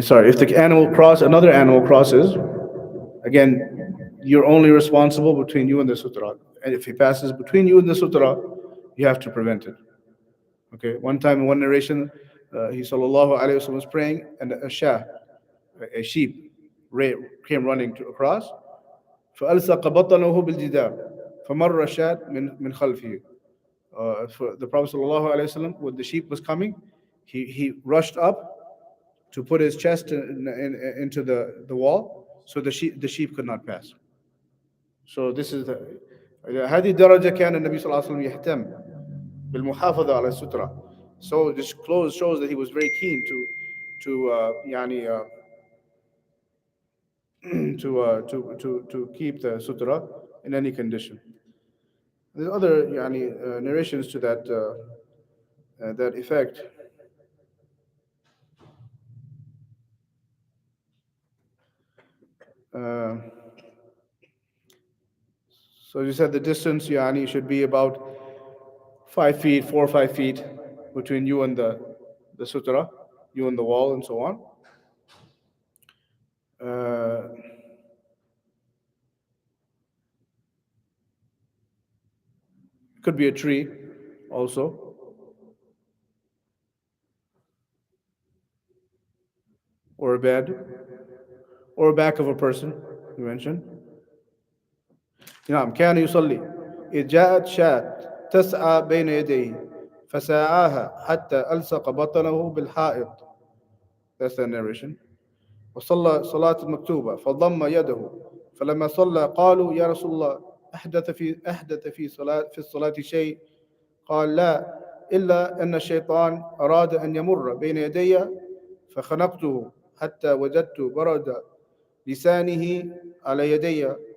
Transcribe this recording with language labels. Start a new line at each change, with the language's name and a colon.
English: Sorry, if another animal crosses, again, you're only responsible between you and the sutra. And if he passes between you and the sutra, you have to prevent it. Okay. One time in one narration, he sallallahu alaihi wasallam was praying, and a sheep, came running across.
Arabic: فألصق بطنه بالجدار فمر الشاة من خلفه.
English: The Prophet ﷺ, when the sheep was coming, he rushed up to put his chest into the wall, so the sheep could not pass. So this is
Arabic: هذه الدرجة كان النبي صلى الله عليه وسلم يهتم بالمحافظة على السترة.
English: So this close shows that he was very keen to keep the sutra in any condition. There's other narrations to that effect. So you said the distance should be about 5 feet, 4 or 5 feet between you and the sutra, you and the wall, and so on. Could be a tree also, or a bed, or back of a person, you mentioned.
Arabic: نعم كان يصلي إذ جاءت شاة تسعى بين يديه فساعاها حتى ألصق بطنه بالحائط.
English: That's the narration.
Arabic: وصلى صلاة المكتوبة فضم يده فلما صلى قالوا يا رسول الله أحدث في الصلاة شيء؟ قال لا إلا أن الشيطان أراد أن يمر بين يدي فخنقته حتى وجدت برد لسانه على يدي